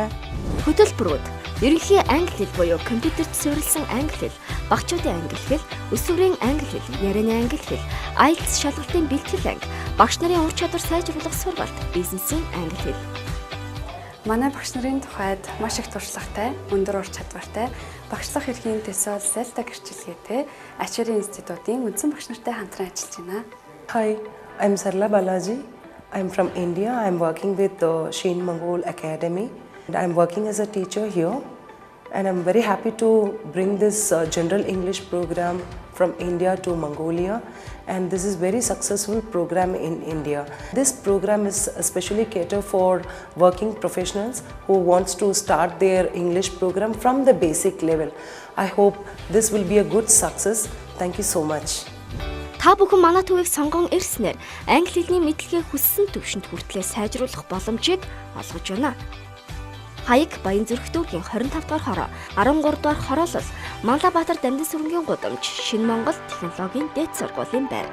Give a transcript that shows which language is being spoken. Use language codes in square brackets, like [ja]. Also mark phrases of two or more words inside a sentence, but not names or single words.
[mn] Хөтөлбөрүүд ерөнхий англи хэл буюу компьютерт суурилсан англи хэл, багчуудын англи хэл, өсвөрийн англи хэл, ярианы англи хэл, IELTS шалгалтын бэлтгэл анги, багш нарын ур чадвар сайжруулах сургалт, бизнесийн англи хэл. Манай багш нарын тухайд маш их туршлагатай, өндөр ур чадвартай, багшлах эрхийн төсөөл сэлта гэрчлэгээтэй Ачаарья институтын үндсэн багш нартай хамтран ажиллаж байна. [en] Hi, I'm Sarla Balaji. I'm from India. I'm working with the Shane Mongol Academy. And I'm working as a teacher here. And I'm very happy to bring this general English program from India to Mongolia. And this is very successful program in India. This program is especially cater for working professionals who wants to start their English program from the basic level. I hope this will be a good success. Thank you so much. [mn] Та бүхэн манай төвийг сонгон ирснээр англи хэлний мэдлэгээ хүссэн түвшинд хүртлээр сайжруулах боломжийг олгож байна. Хаяг Баянзүрх дүүргийн 25 дугаар хороо, 13 дугаар хороолол, Манлабаатар Дамжин сүрэнгийн гудамж, Шинэ Монгол технологийн дээд сургуулийн байр.